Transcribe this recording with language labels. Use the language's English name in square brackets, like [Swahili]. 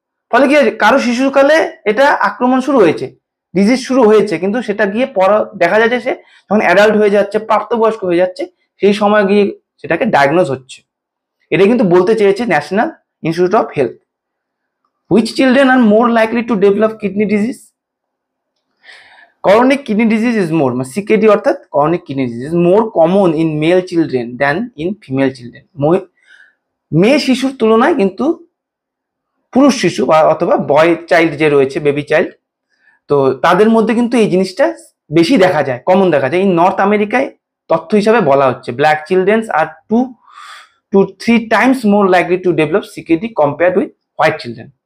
[Bangla] ফলে কি কারো শিশুকালে এটা আক্রমণ শুরু হয়েছে, ডিজিজ শুরু হয়েছে, কিন্তু সেটা গিয়ে দেখা যায় যে সে যখন অ্যাডাল্ট হয়ে যাচ্ছে, প্রাপ্তবয়স্ক হয়ে যাচ্ছে, সেই সময় গিয়ে সেটাকে ডায়াগনোজ হচ্ছে। এটা কিন্তু বলতে চেয়েছে national institute of health. [English] Which children are more likely to develop kidney disease? Chronic kidney disease is more, CKD অর্থাৎ chronic kidney disease is more common in male children than in female children. [Bangla] মেয়ে শিশুর তুলনায় কিন্তু পুরুষ শিশু বা অথবা বয় child যে রয়েছে, বেবি চাইল্ড, তো তাদের মধ্যে কিন্তু এই জিনিসটা বেশি দেখা যায়, কমন দেখা যায়। এই নর্থ আমেরিকায় তথ্য হিসাবে বলা হচ্ছে [English] Black childrens are 2 to 3 times more likely to develop CKD compared with white children.